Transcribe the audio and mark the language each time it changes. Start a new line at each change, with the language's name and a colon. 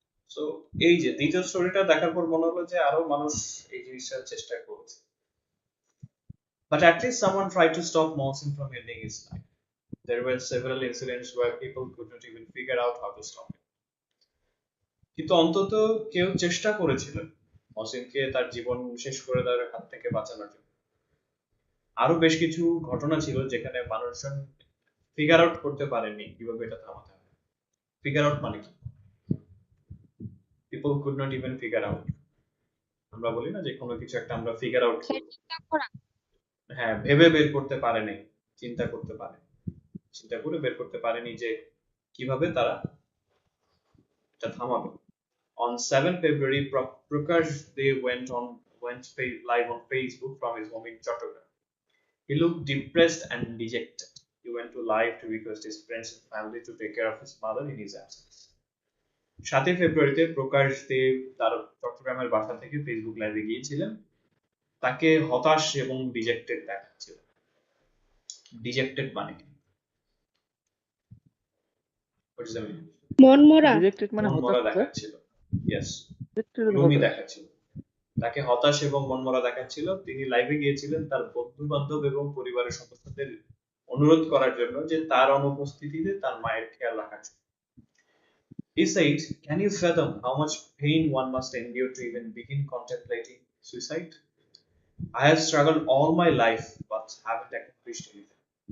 Bangla: So এই যে দ্বিতীয় স্টোরিটা দেখার পর মনে হলো যে আরো মানুষ এই জিনিসটা চেষ্টা করছে,
English: but at least someone tried to stop Mohsin from ending his life. There were several incidents where people could not even figure out how to stop it.
Bangla: কিন্তু অন্তত কেউ চেষ্টা করেছিলেন মহসিনকে তার জীবন শেষ করে দেওয়ার হাত থেকে বাঁচানোর জন্য। আরো বেশ কিছু ঘটনা ছিল যেখানে মানুষজন ফিগার আউট করতে পারেনি কিভাবে এটা থামাতে হবে। ফিগার আউট মানে কি?
English: People could not even figure out.
Bangla: আমরা বলি না যে কোনো কিছু একটা আমরা ফিগার আউট করব, হ্যাঁ, ভেবে বের করতে পারেনি, চিন্তা করতে পারে, চিন্তা করে বের করতে পারেনি যে কিভাবে তারা এটা থামাবে।
English: On 7 February, Prakash De went live on Facebook from his home in Chattogram. He looked depressed and dejected. He went to live to request his friends and family to take care of his mother in his absence.
Bangla: 7 ফেব্রুয়ারিতে প্রকাশ দেব তার চট্টগ্রামের বাসা থেকে Facebook লাইভে গিয়েছিলেন। তাকে হতাশ এবং ডিজেক্টেড দেখাচ্ছিল। ডিজেক্টেড মানে কি? মনমরা। ডিজেক্টেড মানে মনমরা হতাশ। দেখাচ্ছিল। ইয়েস, গ্লুমি দেখাচ্ছিল। তাকে হতাশ এবং মনমরা দেখাচ্ছিল। তিনি লাইভে গিয়েছিলেন তার বন্ধু বান্ধব এবং পরিবারের সদস্যদের অনুরোধ করার জন্য যে তার অনুপস্থিতিতে তার মায়ের খেয়াল রাখার জন্য।
English: He said, "Can you fathom how much pain one must endure to even begin contemplating suicide? I have struggled all my life but haven't accomplished anything.